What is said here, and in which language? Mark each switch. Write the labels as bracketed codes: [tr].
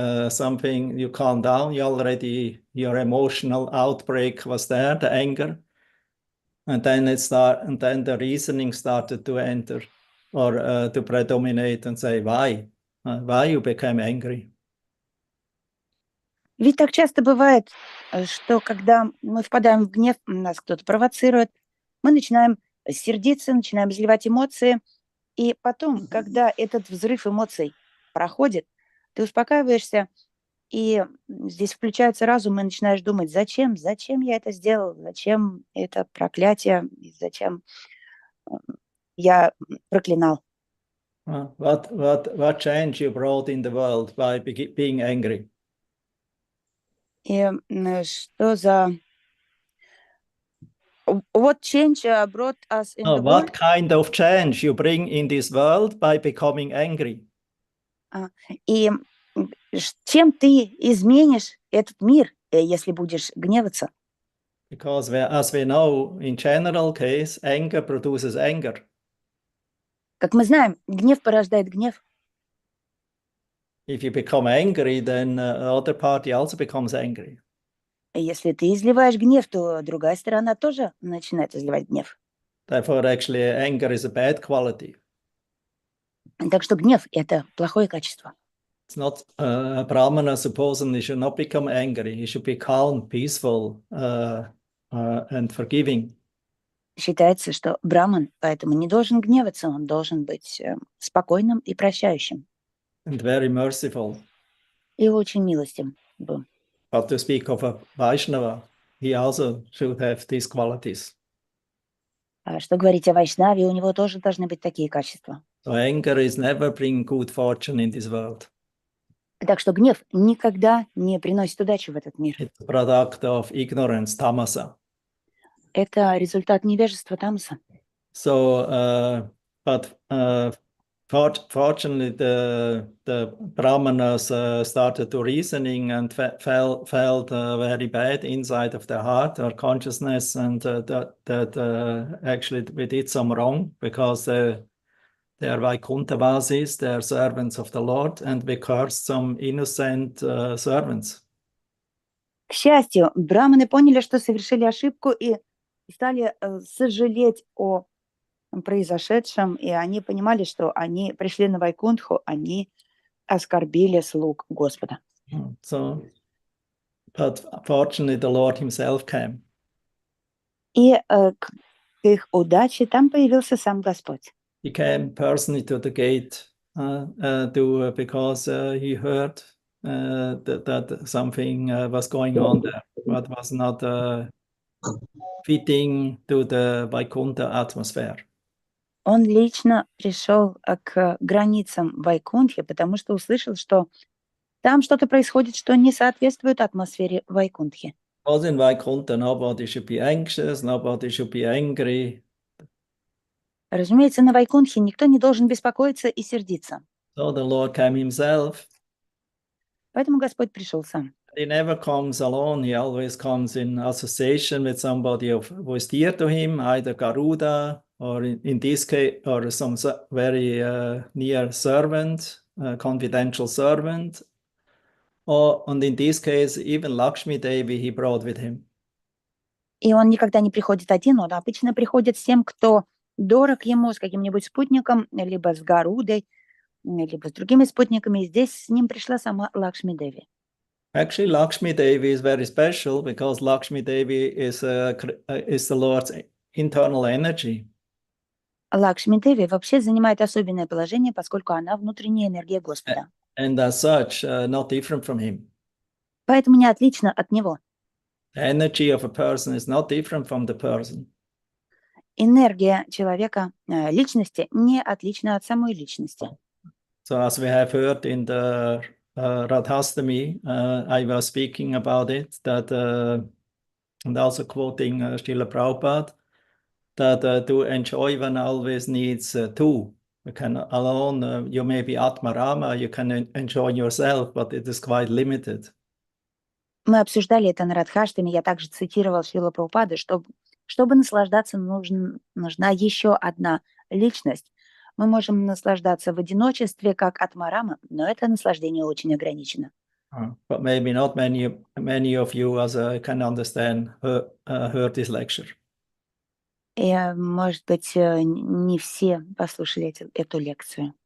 [en] something you calm down, your emotional outbreak was there, the anger, and then the reasoning started to enter or to predominate and say why you became angry. [ru] Ведь так часто бывает, что когда мы впадаем в гнев, нас кто-то провоцирует, мы начинаем сердиться, начинаем изливать эмоции, и потом, когда этот взрыв эмоций проходит, ты успокаиваешься, и здесь включается разум, и начинаешь думать, зачем я это сделал, зачем это проклятие, зачем я проклинал. [en] What change you brought in the world by being angry? [ru] И что за... [en] What change brought us in the world? What kind of change you bring in this world by becoming angry? [ru] И чем ты изменишь этот мир, если будешь гневаться? [en] Because as we know, in general case, anger produces anger. [ru] Как мы знаем, гнев порождает гнев. [en] If you become angry, then the other party also becomes angry. [ru] Если ты изливаешь гнев, то другая сторона тоже начинает изливать гнев. [en] Therefore, actually, anger is a bad quality. [ru] Так что гнев – это плохое качество. [en] It's not a brahmana supposedly should not become angry. He should be calm, peaceful, and forgiving. [ru] Считается, что браман поэтому не должен гневаться, он должен быть спокойным и прощающим. [en] And very merciful. [ru] И очень милостивым. [en] But to speak of a Vaishnava, he also should have these qualities. [ru] А что говорить о Вайшнаве, у него тоже должны быть такие качества. [en] So anger is never bring good fortune in this world. [ru] Так что гнев никогда не приносит удачи в этот мир. [en] It's a product of ignorance, tamasa. [ru] Это результат невежества тамаса. [en] So, fortunately, the brahmanas started to reasoning and felt very bad inside of their heart or consciousness, and that actually we did some wrong because they are Vaikuntavasis, they are servants of the Lord, and we cursed some innocent servants. [ru] К счастью, браманы поняли, что совершили ошибку и стали сожалеть о произошедшем, и они понимали, что они пришли на Вайкунтху, они оскорбили слуг Господа. [en] So, but fortunately, the Lord Himself came. [ru] И к их удаче там появился сам Господь. [en] He came personally to the gate because he heard that something was going on there, what was not fitting to the Vaikuntha atmosphere. [ru] Он лично пришел к границам Вайкунтхи, потому что услышал, что там что-то происходит, что не соответствует атмосфере Вайкунтхи. [en] Also in Vaikuntha, nobody should be anxious, nobody should be angry. [ru] Разумеется, на Вайкунтхе никто не должен беспокоиться и сердиться. [en] So the Lord came Himself. [ru] Поэтому Господь пришел сам. [en] He never comes alone. He always comes in association with somebody who is dear to him, either Garuda or in this case, or some very near servant, confidential servant. And in this case, even Lakshmi Devi he brought with him. [ru] И он никогда не приходит один, он обычно приходит с тем, кто дорог ему, с каким-нибудь спутником, либо с Гарудой, либо с другими спутниками. И здесь с ним пришла сама Лакшми Деви. [en] Actually, Lakshmi Devi is very special because Lakshmi Devi is the Lord's internal energy. [ru] Лакшми Деви вообще занимает особенное положение, поскольку она внутренняя энергия Господа. [en] And as such, not different from him. [ru] Поэтому не отлично от него. [en] The energy of a person is not different from the person. [ru] Энергия человека, личности, не отлична от самой личности. [en] So as we have heard in the Radhastami, I was speaking about it, that and also quoting Srila Prabhupada, that to enjoy one always needs two. You can alone, you may be Atmarama, you can enjoy yourself, but it is quite limited. [ru] Мы обсуждали это на Радхаштаме, я также цитировал Шрила Прабхупады, чтобы наслаждаться, нужна еще одна личность. Мы можем наслаждаться в одиночестве, как атмарама, но это наслаждение очень ограничено. [en] But maybe not many of you, as I can understand, heard this lecture. [ru] И, может быть, не все послушали эту лекцию.